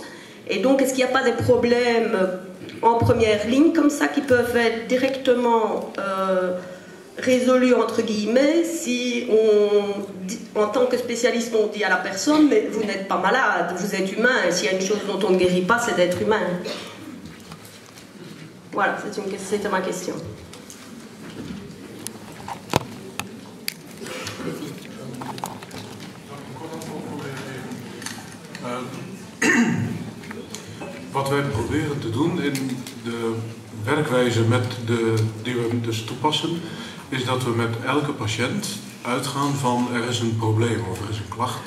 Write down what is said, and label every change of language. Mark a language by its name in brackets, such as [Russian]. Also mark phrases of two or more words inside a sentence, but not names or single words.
[French] Et donc, est-ce qu'il n'y a pas des problèmes en première ligne, comme ça, qui peuvent être directement résolus, entre guillemets, si en tant que spécialiste, on dit à la personne, mais vous n'êtes pas malade, vous êtes humain, et s'il y a une chose dont on ne guérit pas, c'est d'être humain. Voilà, c'était ma question. [Dutch] Wat wij proberen te doen in de werkwijze die we dus toepassen, is dat we met elke patiënt uitgaan van er is een probleem of er is een klacht.